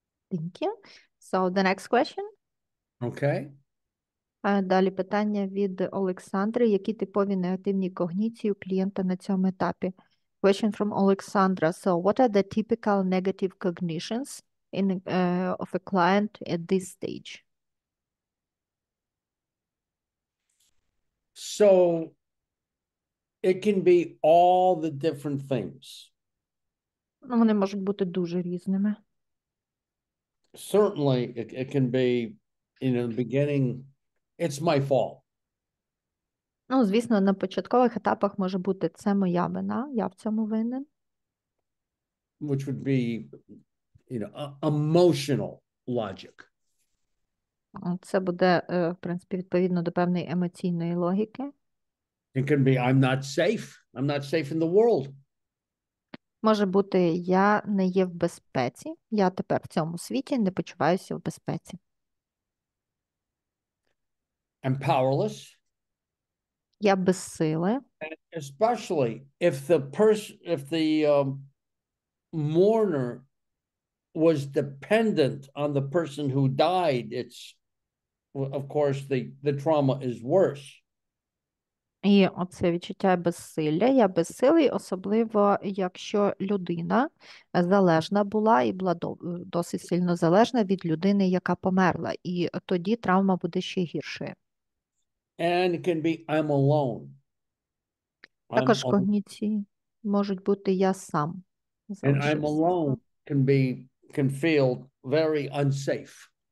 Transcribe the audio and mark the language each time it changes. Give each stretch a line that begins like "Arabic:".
English: Thank you. So the next question. Okay.
Ukrainian: Далі питання від Олександри. Які типові негативні когніції у клієнта на цьому етапі?
English: Question from Alexandra. So what are the typical negative cognitions of a client at this stage? So it can be all the different things.
Ukrainian: Вони можуть бути дуже різними.
English: Certainly it can be, in the beginning, it's my fault.
Ukrainian: Звісно, на початкових етапах може бути це моя вина, я в цьому винен.
English: Which would be, emotional logic.
Ukrainian: Це буде, в принципі, відповідно до певної емоційної логіки.
English: It can be, I'm not safe. I'm not safe in the world.
Ukrainian: Може бути, я не є в безпеці, я тепер в цьому світі не почуваюся в безпеці.
English: I'm powerless.
Ukrainian: Я безсиле.
English: Especially if the mourner was dependent on the person who died, of course, the trauma is worse.
Ukrainian: І оце відчуття безсилля. Я безсилий, особливо якщо людина залежна була і була досить сильно залежна від людини, яка померла. І тоді травма буде ще гіршою.
English: And it can be I'm alone.
Ukrainian: Також когніції можуть бути я сам.
English: And I'm
Ukrainian: залишився.
English: alone can feel very unsafe.